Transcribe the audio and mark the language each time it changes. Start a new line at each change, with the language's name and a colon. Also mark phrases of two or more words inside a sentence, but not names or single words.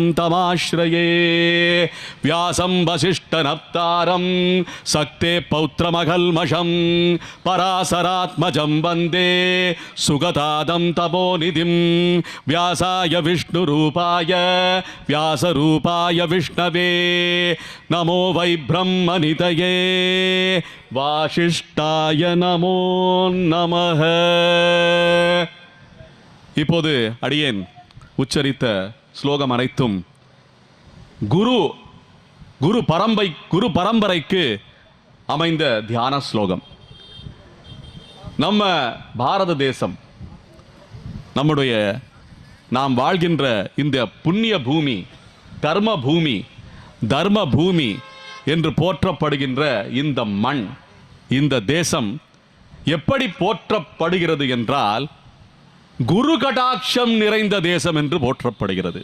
Sanskrit: तमाश्रये व्यासं वसिष्ठनप्तारं सक्ते पौत्रमकल्मषं पराशरात्मजं वन्दे सुगतादं तपोनिधिं व्यासाय विष्णुरूपाय व्यासरूपाय विष्णवे नमो वै ब्रह्मनिधये वासिष्ठाय नमो नमः.
Tamil: இப்போது அடியேன் உச்சரித்த ஸ்லோகம் அனைத்தும் குரு பரம்பரைக்கு அமைந்த தியான ஸ்லோகம். நம்ம பாரத தேசம் நம்முடைய நாம் வாழ்கின்ற இந்த புண்ணிய பூமி தர்ம பூமி என்று போற்றப்படுகின்ற இந்த மண் இந்த தேசம் எப்படி போற்றப்படுகிறது என்றால் குரு கடாட்சம் நிறைந்த தேசம் என்று போற்றப்படுகிறது.